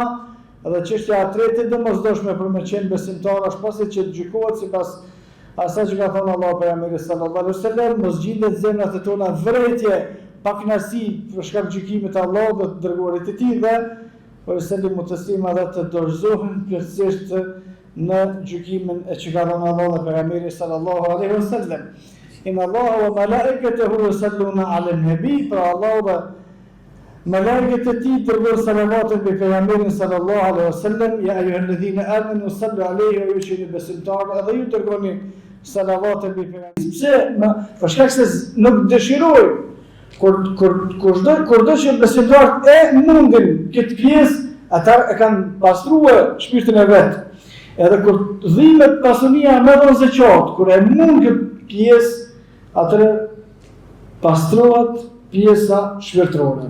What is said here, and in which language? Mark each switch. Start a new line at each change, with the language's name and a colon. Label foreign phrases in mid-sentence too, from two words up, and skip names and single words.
Albanian: Dhe çështja e tretë domosdoshme për me qenë besimtar është pasi që të gjykohet sipas asaj që ka thënë Allahu pejgamberi
Arabic: صلى الله عليه وسلم,
Albanian: mos gjendet zemrat e tona vretje, pakënaqësi për shkak të gjykimit të Allahut dhe të dërguarit të tij, dhe
Arabic: يسلموا تسليما,
Albanian: dhe të dorëzohen plotësisht në gjykimin e që ka dhënë Allahu dhe pejgamberi
Arabic: صلى الله عليه وسلم. إن الله وملائكته يصلون على النبي,
Albanian: pra Allahu dhe malaikët e tij dërgojnë salavatën mbi pejgamberin
Arabic: صلى الله عليه وسلم, يا أيها الذين آمنوا صلوا عليه
Albanian: wa ju besimtarë, edhe ju dërgoni salavatën mbi pejgamberin. Pse? Për shkak se nuk dëshiroj kurdo që besimtarët e mundin këtë pjesë, ata e kanë pastruar shpirtin e vet. Edhe kur dhimbet pasunia me dhënë zeqat, kur e mund këtë pjesë, atëre pastrohet pjesa shpirtërore.